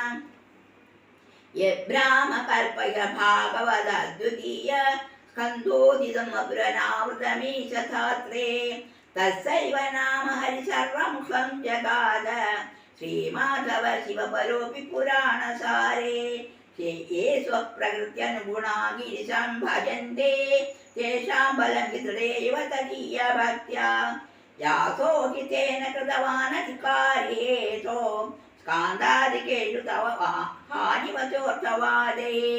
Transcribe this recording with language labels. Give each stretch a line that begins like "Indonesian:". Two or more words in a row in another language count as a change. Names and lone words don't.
Sanskrit: യബ്രാഹ്മകൽപയ ഭാഗവത ദ്വിതീയ സ്കന്ധോദിതമപുരനാവൃതമീശധാത്രേ തസ്സൈവ നാമ ഹരി സർവമുഖം ജഗാദ ശ്രീമാധവ ശിവപരോപി പുരാണസാരേ ये स्वप्रकृत्यनुगुणा गिरिशं भजन्ते तेषां बलं विदृढेव तदीयभक्त्या यासो हि तेन कृतवान् अधिकार्येषु स्कान्दादिकेषु तव हानिवचोऽर्थवादे